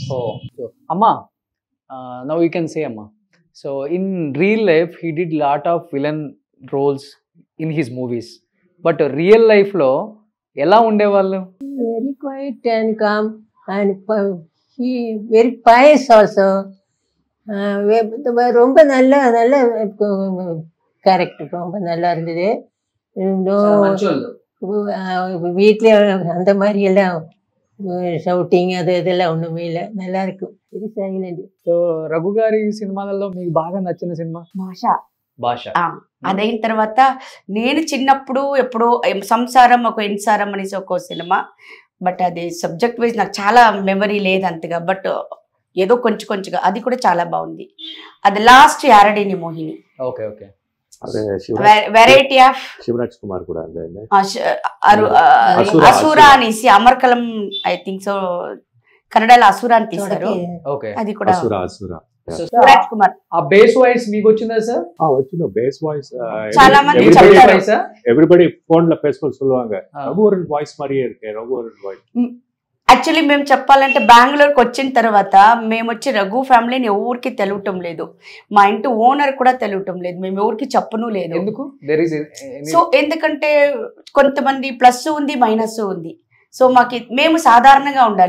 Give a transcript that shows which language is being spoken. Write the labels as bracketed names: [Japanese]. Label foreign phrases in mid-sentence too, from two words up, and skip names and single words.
[English] Oh, so Amma, now you can say Amma. So in real life, he did lot of villain roles in his movies. But real life [Telugu] లో, ఎలా ఉండేవాళ్ళు? Very quiet and calm, and he very pious also. [Tamil] ரொம்ப நல்ல கேரக்டர், ரொம்ப நல்லா இருந்தது. வீட்டில் அந்த மாதிரி எல்லாம் [Telugu] షౌటింగ్ అది [Tamil] இதெல்லாம் ஒண்ணுமே இல்லை, நல்லா இருக்கும். [English] very silent. [Telugu] సో రఘు గారి సినిమాలలో మీకు బాగా నచ్చిన సినిమా? భాష. భాష. అదైన తర్వాత నేను చిన్నప్పుడు ఎప్పుడో సంసారం ఒక ఇన్సారం అనేసి ఒక సినిమా, బట్ అది [English] subject wise [Telugu] నాకు చాలా మెమరీ లేదు అంతగా, బట్ ఏదో కొంచెంగా అది కూడా చాలా బాగుంది. అది లాస్ట్ యారడిని మోహిని, [English] okay okay. variety of [Telugu] శివరాజ్ కుమార్ కూడా అసురా అనేసి అమర్కలం [English] I think so [Telugu] కన్నడలో అసురా అని తీశారు. ఓకే, అది కూడా అసురా శివరాజ్ కుమార్. ఆ [English] base voice [Telugu] మీకు వచ్చిందా సార్? వచ్చిన [English] base voice [Telugu] చాలా మంది చెప్తారు. [Tamil] ఎవ్రీబడి ఫోన్ల பேசும்போது சொல்லுவாங்க ரகுவரன் வாய்ஸ் மாதிரியே இருக்கு ரகுவரன் வாய்ஸ். [Telugu] యాక్చువల్లీ మేము చెప్పాలంటే బెంగళూరుకి వచ్చిన తర్వాత మేము వచ్చి రఘు ఫ్యామిలీని ఎవరికి తెలియటం లేదు, మా ఇంటి ఓనర్ కూడా తెలియటం లేదు, మేము ఎవరికి చెప్పను లేదు. ఎందుకు? సో ఎందుకంటే కొంతమంది ప్లస్ ఉంది మైనస్ ఉంది, సో మేము సాధారణంగా ఉండాలి.